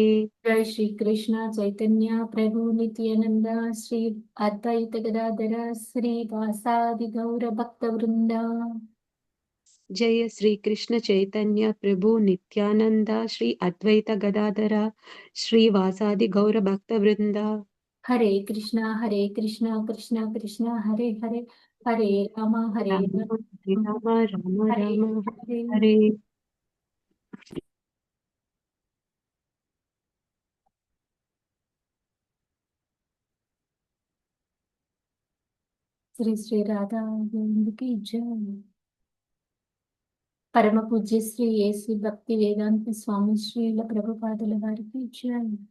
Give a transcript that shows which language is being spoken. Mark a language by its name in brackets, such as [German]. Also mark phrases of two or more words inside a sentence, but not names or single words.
[Sanskrit] జై శ్రీ కృష్ణ చైతన్య ప్రభు నిత్యానంద శ్రీ అద్వైత గదాధర శ్రీ వాసాది గౌర భక్త వృంద. జయ శ్రీకృష్ణ చైతన్య ప్రభు నిత్యానంద శ్రీ అద్వైత గదాధర శ్రీ వాసాది గౌర భక్త వృంద. హరే కృష్ణ కృష్ణ కృష్ణ హరే హరే, హరే రామ రామ హరే రామ రామ హరే రామ హరే. హరే. [Telugu] శ్రీ శ్రీ రాధా గోవిందకి జై. పరమ పూజ్య శ్రీ యేసు భక్తి వేదాంత స్వామి శ్రీల ప్రభుపాదుల వారికి జై.